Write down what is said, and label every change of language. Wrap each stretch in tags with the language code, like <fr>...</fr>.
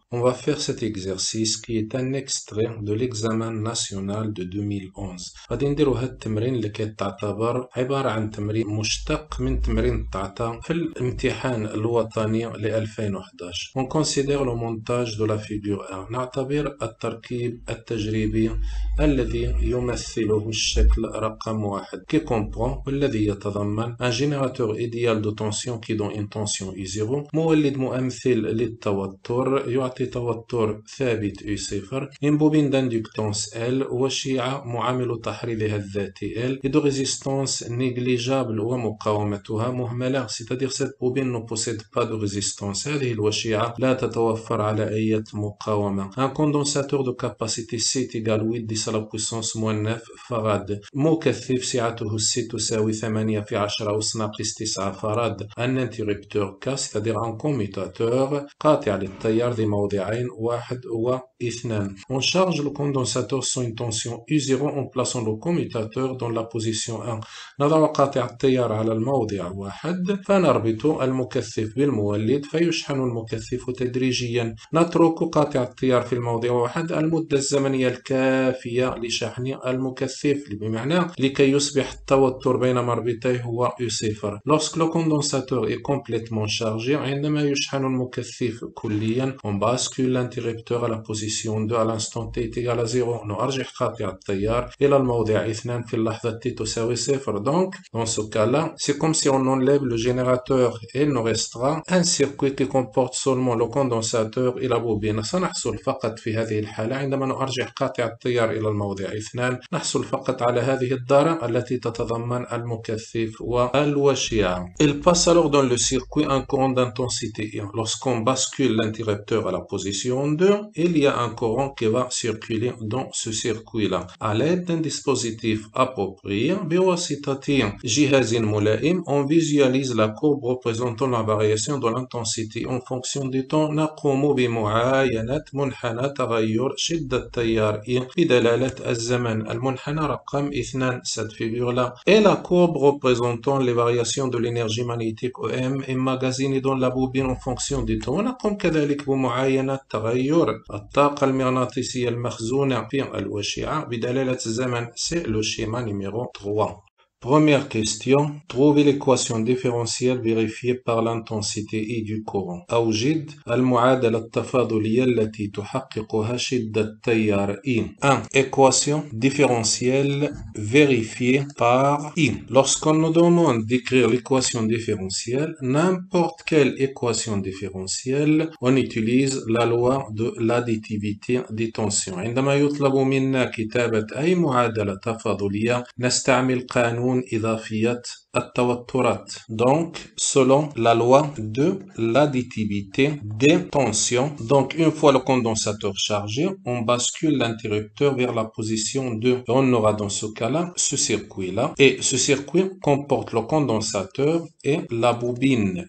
<fr>On va faire cet exercice qui est un extrait de l'examen national de 2011.</fr> <ar>غادي نديرو هاد التمرين اللي كيتعتبر عبارة عن تمرين مشتق من تمرين تعطى في الامتحان الوطني ل 2011. On considère le montage de la figure 1. نعتبر التركيب التجريبي الذي يمثله الشكل رقم 1</ar> <fr>qui comprend</fr> <ar>والذي يتضمن</ar> <fr>un générateur idéal de tension qui donne une tension I0</fr> <ar>مولد مؤمثل للتوتر يعطي توتر</ar> <fr>ثابت U0 une bobine d'inductance L</fr> <ar>وشيعة معامل تحريضها الذاتي L</ar> <fr>et de résistance négligeable</fr> <ar>ومقاومتها مهملة</ar> <fr>c'est-à-dire cette bobine ne possède pas de résistance</fr> <ar>هذه الوشيعة لا تتوفر على أي مقاومة</ar> <fr>un condensateur de capacité C égale 8 10 à la puissance moins 9</fr> <ar>farad مكثف سعته C تساوي 8 في 10 أس ناقص 9 farad</ar> <fr>un interrupteur K c'est-à-dire un commutateur</fr> <ar>قاطع للتيار ذي موضعين 1 و 2.</ar> <fr>On charge le condensateur sur une tension U0 en plaçant le commutateur dans la position 1.</fr> <ar>نضع قاطع التيار على الموضع 1 فنربط المكثف بالمولد فيشحن المكثف تدريجيا. نترك قاطع التيار في الموضع 1 المدة الزمنية الكافية لشحن المكثف بمعنى لكي يصبح التوتر بين مربطيه هو U0.</ar> <fr>Lorsque le condensateur est complètement chargé</fr> <ar>عندما يشحن المكثف كليا</ar> <fr>on bascule l'interrupteur à la position 2 à l'instant t est égal à 0.</fr> <ar>نرجح قاطع التيار إلى الموضع 2 في اللحظة t تساوي 0.</ar> <fr>Donc dans ce cas-là c'est comme si on enlève le générateur et il nous restera un circuit qui comporte seulement le condensateur et la bobine.</fr> <ar>سنحصل فقط في هذه الحالة عندما نرجح قاطع التيار إلى الموضع 2 نحصل فقط على هذه الدارة التي تتضمن المكثف والوشيعة.</ar> <fr>Il passe alors dans le circuit un courant d'intensité 1. Lorsqu'on bascule l'interrupteur à la position 2, il y a un courant qui va circuler dans ce circuit-là. À l'aide d'un dispositif approprié,</fr> <ar>بواسطة جهاز ملائم,</ar> <fr>on visualise la courbe représentant la variation de l'intensité en fonction du temps.</fr> <ar>نقوم بمعاينة منحنى تغير شدة التيار I بدلالة الزمن. المنحنى رقم 2</ar> <fr>cette figure-là et la courbe représentant les variations de l'énergie magnétique OM emmagasinée dans la bobine en fonction du temps.</fr> <ar>ونقوم كذلك بمعاينة تغير الطاقة المغناطيسية المخزونة في الوشيعة بدلالة الزمن.</ar> <fr>C'est le schéma numéro 3. Première question. Trouvez l'équation différentielle vérifiée par l'intensité I du courant.</fr> <ar>أوجد المعادلة التفاضلية التي تحققها شدة التيار I.</ar> <fr>1. Équation différentielle vérifiée par I. Lorsqu'on nous demande d'écrire l'équation différentielle, n'importe quelle équation différentielle, on utilise la loi de l'additivité des tensions.</fr> <ar>عندما يطلب منا كتابة أي معادلة تفاضلية نستعمل قانون إضافية التوترات.</ar> <fr>Donc, selon la loi de l'additivité des tensions, donc une fois le condensateur chargé, on bascule l'interrupteur vers la position 2. On aura dans ce cas-là ce circuit-là. Et ce circuit comporte le condensateur et la bobine.</fr>